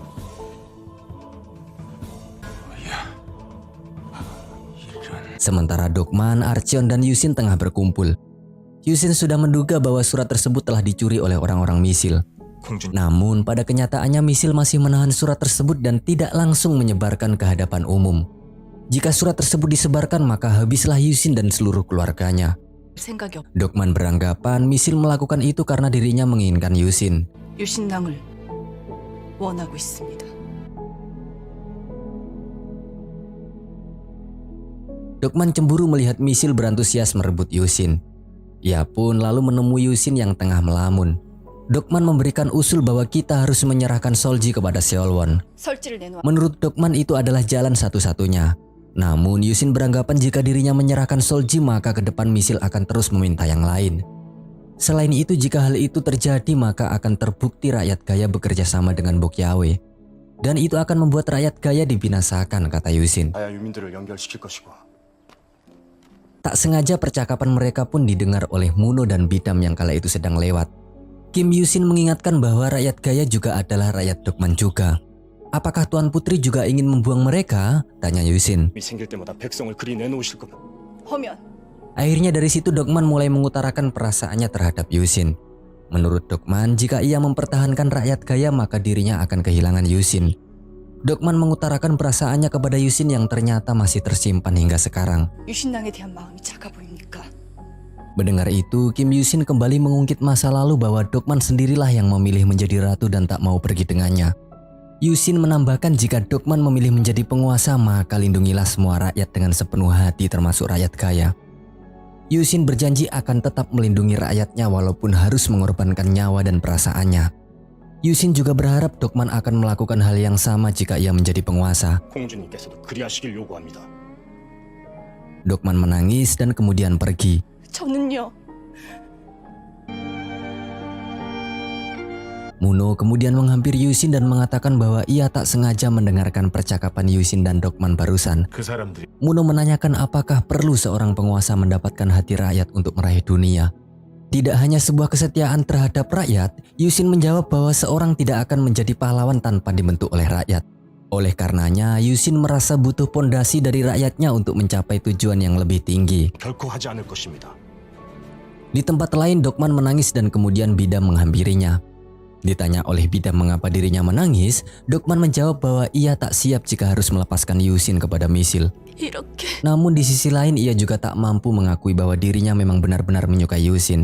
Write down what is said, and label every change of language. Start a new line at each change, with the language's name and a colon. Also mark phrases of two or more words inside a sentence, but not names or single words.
Indonesian: Sementara Dokman, Archeon, dan Yusin tengah berkumpul. Yusin sudah menduga bahwa surat tersebut telah dicuri oleh orang-orang Misil. Namun pada kenyataannya Misil masih menahan surat tersebut dan tidak langsung menyebarkan ke hadapan umum. Jika surat tersebut disebarkan maka habislah Yusin dan seluruh keluarganya.
Korean: 생각이 없.
Indonesian: Dokman beranggapan Misil melakukan itu karena dirinya menginginkan Yusin.
Korean: 유신당을 원하고 있습니다.
Indonesian: Dokman cemburu melihat Misil berantusias merebut Yusin. Ia pun lalu menemui Yusin yang tengah melamun. Dokman memberikan usul bahwa kita harus menyerahkan Solji kepada Seolwon.
Korean: 설지를 내놓아.
Indonesian: Menurut Dokman itu adalah jalan satu-satunya. Namun Yusin beranggapan jika dirinya menyerahkan Solji maka ke depan Misil akan terus meminta yang lain. Selain itu jika hal itu terjadi maka akan terbukti rakyat Gaya bekerja sama dengan Bokyawe. Dan itu akan membuat rakyat Gaya dibinasakan, kata Yusin.
Korean: 아야 유민들을 연결시킬 것이고.
Indonesian: Tak sengaja percakapan mereka pun didengar oleh Muno dan Bidam yang kala itu sedang lewat. Kim Yusin mengingatkan bahwa rakyat Gaya juga adalah rakyat Dokman juga. Apakah Tuan Putri juga ingin membuang mereka? Tanya Yusin.
Korean: 생길 때마다 백성을 그리 내놓으실 겁니다. 허면
Indonesian: Akhirnya dari situ Dokman mulai mengutarakan perasaannya terhadap Yusin. Menurut Dokman, jika ia mempertahankan rakyat Gaya maka dirinya akan kehilangan Yusin. Dokman mengutarakan perasaannya kepada Yusin yang ternyata masih tersimpan hingga sekarang.
Korean: 유신당에 대한 마음이 작아 보입니까?
Indonesian: Mendengar itu, Kim Yusin kembali mengungkit masa lalu bahwa Dokman sendirilah yang memilih menjadi ratu dan tak mau pergi dengannya. Yusin menambahkan jika Dokman memilih menjadi penguasa maka lindungilah semua rakyat dengan sepenuh hati termasuk rakyat Gaya. Yusin berjanji akan tetap melindungi rakyatnya walaupun harus mengorbankan nyawa dan perasaannya. Yusin juga berharap Dokman akan melakukan hal yang sama jika ia menjadi penguasa.
Korean: 공주님께서도 그리하시길 요구합니다.
Indonesian: Dokman menangis dan kemudian pergi.
Korean: 저는요.
Indonesian: Muno kemudian menghampiri Yusin dan mengatakan bahwa ia tak sengaja mendengarkan percakapan Yusin dan Dokman barusan.
Korean: 그 사람들이
Indonesian: Muno menanyakan apakah perlu seorang penguasa mendapatkan hati rakyat untuk meraih dunia. Tidak hanya sebuah kesetiaan terhadap rakyat, Yusin menjawab bahwa seorang tidak akan menjadi pahlawan tanpa dibentuk oleh rakyat. Oleh karenanya, Yusin merasa butuh pondasi dari rakyatnya untuk mencapai tujuan yang lebih tinggi.
Korean: 결코 하지 않을 것입니다.
Indonesian: Di tempat lain, Dokman menangis dan kemudian Bidam menghampirinya. Ditanya oleh Bidam mengapa dirinya menangis, Dokman menjawab bahwa ia tak siap jika harus melepaskan Yusin kepada Misil.
Korean: 이렇게
Indonesian: Namun di sisi lain ia juga tak mampu mengakui bahwa dirinya memang benar-benar menyukai Yusin.